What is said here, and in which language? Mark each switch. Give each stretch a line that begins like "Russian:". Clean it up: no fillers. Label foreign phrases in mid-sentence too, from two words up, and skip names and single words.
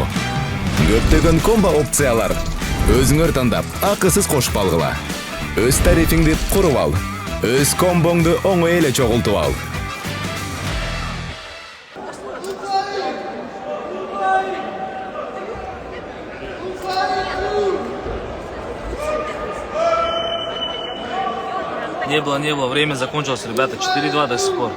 Kyrgyz: Көптөгөн комбо опциялар. Өзүңөр тандап, акысыз кошуп алгыла. Өз тарифиңди куруп ал. Өз комбоңду оңой эле чогултуп ал.
Russian: Не было, время закончилось, ребята, 4-2 до сих пор.